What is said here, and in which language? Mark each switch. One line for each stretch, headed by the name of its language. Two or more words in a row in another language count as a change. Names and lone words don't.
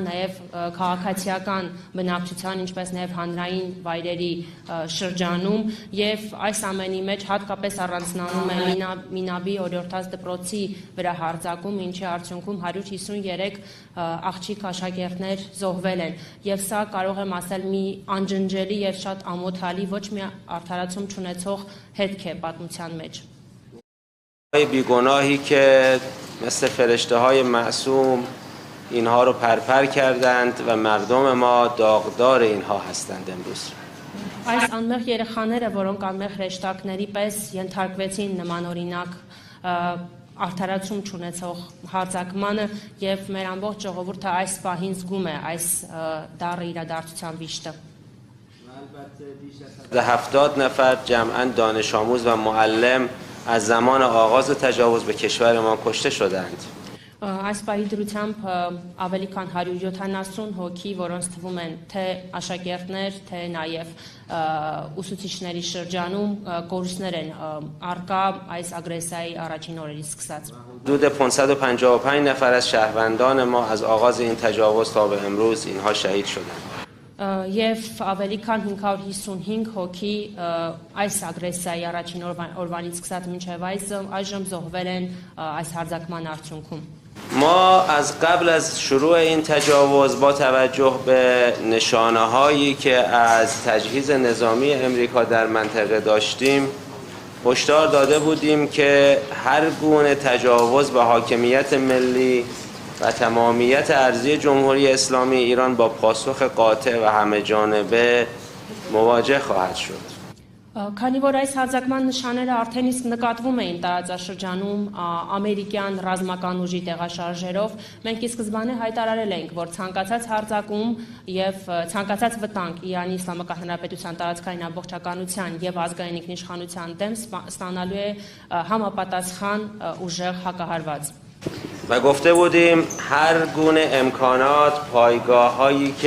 Armenian: նաեւ քաղաքացիական բնակչության, ինչպես նաեւ հանրային վայրերի շրջանում եւ այս ամենի մեջ հատկապես առանձնանում է Մինաբի օրիորդաց դպրոցի վրա հարձակում, ինչի արդյունքում 153 աղջիկ աշակերտներ զոհվել են եւ սա կարող եմ ասել մի անջնջելի եւ շատ ամոթալի ոչ մի արդարացում չունեցող հետք է պատմության մեջ.
Persian: بیگناهی که مثل فرشته های معصوم اینها رو پرپر کردند و مردم ما داغدار اینها هستند امروز.
Armenian: Այս անմեղ երեխաները, որոնք անմեղ հրեշտակների պես ենթարկվեցին նմանօրինակ արդարացում չունեցող հարձակմանը եւ մեր ամբողջ ժողովուրդը այս պահին զգում է այս դառը իրադարձության վիշտը.
Persian: 70 نفر جمعاً دانش آموز و معلم از زمان آغاز تجاوز به کشور ما کشته شدند.
Armenian: Այս պահի դրությամբ ավելի քան 170 հոգի, որոնց թվում են թե աշակերտներ, թե նաև ուսուցիչների շրջանում կորուստներ են արկա այս ագրեսիայի առաջին օրերից սկսած.
Persian: حدود 555 نفر از شهروندان ما از آغاز این تجاوز تا به امروز اینها شهید شدند.
Armenian: Եվ ավելի քան 555 հոգի այս ագրեսիայի առաջին օրվանից սկսած մինչև այժմ զոհվել են այս հարձակման արդյունքում.
Persian: ما از قبل از شروع این تجاوز با توجه به نشانه‌هایی که از تجهیز نظامی امریکا در منطقه داشتیم هشدار داده بودیم که هر گونه تجاوز به حاکمیت ملی و تمامیت ارضی جمهوری اسلامی ایران با پاسخ قاطع و همه جانبه مواجه خواهد شد.
Armenian: Քանի որ այս հարձակման նշանները արդեն իսկ նկատվում էին տարածաշրջանում ամերիկյան ռազմական ուժի տեղաշարժերով, մենք ի սկզբանե հայտարարել ենք, որ ցանկացած հարձակում եւ ցանկացած վտանգ Իրանի Իսլամական Հանրապետության տարածքային ամբողջականության եւ ազգային ինքնիշխանության դեմ ստանալու է համապատասխան ուժեղ հակահարված.
Persian: و گفته بودیم هر گونه امکانات پایگاه‌هایی که